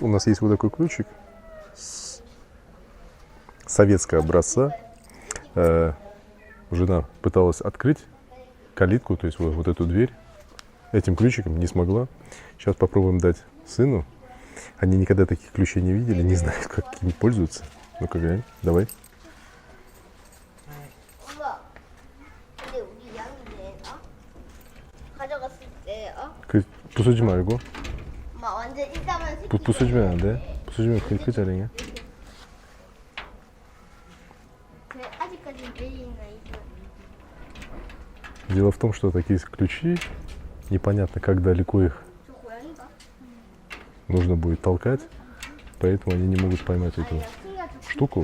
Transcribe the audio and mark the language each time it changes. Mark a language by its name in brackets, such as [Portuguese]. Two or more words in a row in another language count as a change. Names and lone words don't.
[Russian] У нас есть вот такой ключик советского образца. Жена пыталась открыть калитку, то есть вот эту дверь. Этим ключиком не смогла. Сейчас попробуем дать сыну. Они никогда таких ключей не видели, не знают, как ими пользуются. Ну-ка, глянь, давай. [Korean] 부수지 말고. 부수지면 안 돼. 부수지면 그 자리냐? [Russian] Дело в том, что такие ключи, непонятно, как далеко их нужно будет толкать, поэтому они не могут поймать эту штуку.